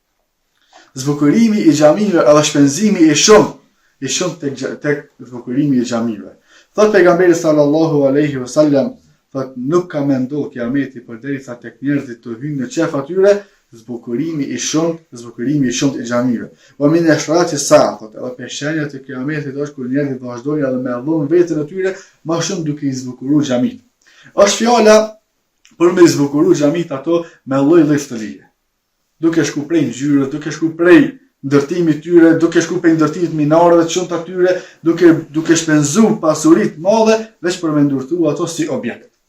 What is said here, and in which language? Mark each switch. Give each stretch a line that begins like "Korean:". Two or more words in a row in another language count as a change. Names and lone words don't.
Albanian: Zbukurimi i xhamive edhe shpenzimi i shumë tek zbukurimi i xhamive. Thot pejgamberi
Arabic: صلى الله عليه وسلم,
Albanian: thot nuk ka menduar kiameti përderisa tek njerëzit të hyjnë në qef atyre zbukurimi i shumë i xhamive.
Arabic: ومن أشراط الساعة,
Albanian: thot edhe për shenjat e kiametit është kur njerëzit vazhdojnë edhe me dhon veten e tyre më shumë duke i zbukuruar xhamit. Është fjala për me zbukuru xhamit ato me lloj-lloj stëlije. Duke shku prej ngjyrës, duke shku prej ndërtimit tyre, duke shku prej ndërtimit minareve të shumta tyre, duke shpenzu pasuri të madhe veç për me ndërtu ato si objekt.